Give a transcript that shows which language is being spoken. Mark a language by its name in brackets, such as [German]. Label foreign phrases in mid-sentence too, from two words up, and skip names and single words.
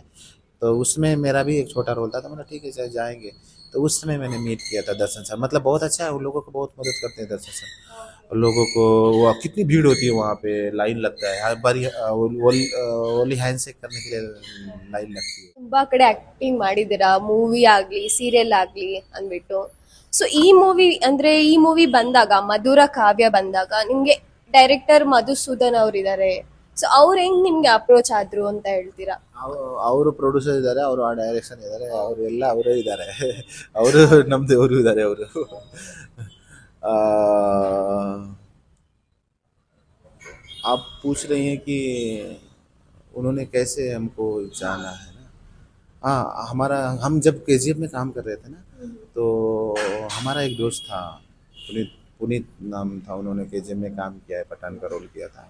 [Hindi] तो उसमें मेरा भी एक छोटा रोल था, तो मैंने ठीक है सर जाएंगे। तो उस समय मैंने मीट किया था दर्शन सर, मतलब बहुत अच्छा है, वो लोगों को बहुत मदद करते हैं दर्शन सर। और लोगों को वो कितनी भीड़ होती है वहाँ पे, लाइन लगता है हर बारी, [English] only hand shake [Hindi] करने के लिए लाइन लगती है। [Kannada] ತುಂಬಾ ಕಡೆ ಆಕ್ಟಿಂಗ್ ಮಾಡಿದ್ದೀರಾ, ಮೂವಿ ಆಗ್ಲಿ ಸೀರಿಯಲ್ ಆಗ್ಲಿ ಅಂದ್ಬಿಟ್ಟು. ಸೊ ಈ ಮೂವಿ ಬಂದಾಗ, ಮಧುರ ಕಾವ್ಯ ಬಂದಾಗ, ನಿಮ್ಗೆ ಡೈರೆಕ್ಟರ್ ಮಧುಸೂದನ್ ಅವರಿದ್ದಾರೆ. ಸೊ ಅವ್ರು ಹೆಂಗ್ ನಿಮ್ಗೆ ಅಪ್ರೋಚ್ ಆದ್ರು ಅಂತ ಹೇಳ್ತೀರಾ? ಅವರು ಪ್ರೊಡ್ಯೂಸರ್ ಇದ್ದಾರೆ, ಅವರು ಆ ಡೈರೆಕ್ಷನ್ ಇದ್ದಾರೆ, ಅವರು ಎಲ್ಲ ಅವರೇ ಇದ್ದಾರೆ ಅವರು ನಮ್ದು ಅವರು ಇದ್ದಾರೆ ಅವರು [Hindi] आप पूछ रही हैं कि उन्होंने कैसे हमको जाना है ना। हाँ, हमारा हम जब केजीएफ में काम कर रहे थे ना, तो हमारा एक दोस्त था, पुनीत पुनीत नाम था, उन्होंने केजीएफ में काम किया है, पठान का रोल किया था।